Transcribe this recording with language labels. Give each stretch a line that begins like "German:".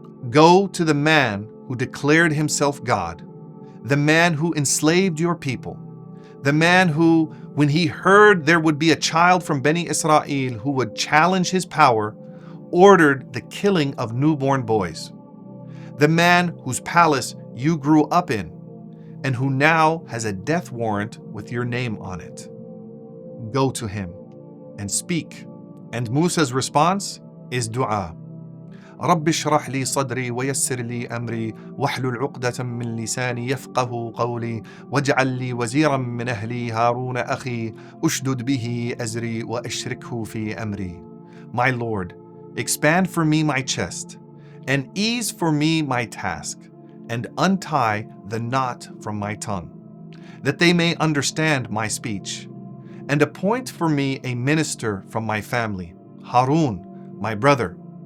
English: Go to the man who declared himself God, the man who enslaved your people, the man who, when he heard there would be a child from Bani Israel who would challenge his power, ordered the killing of newborn boys, the man whose palace you grew up in, and who now has a death warrant with your name on it. Go to him. and speak. And Musa's response is du'a.
Arabic: رب اشرح لي صدري ويسر لي أمري واحلل عقدة من لساني يفقه قولي واجعل لي وزيرا من أهلي هارون أخي أشدد به أزري وأشركه في أمري.
English: My Lord, expand for me my chest, and ease for me my task, and untie the knot from my tongue, that they may understand my speech. And appoint for me a minister from my family, Harun, my brother.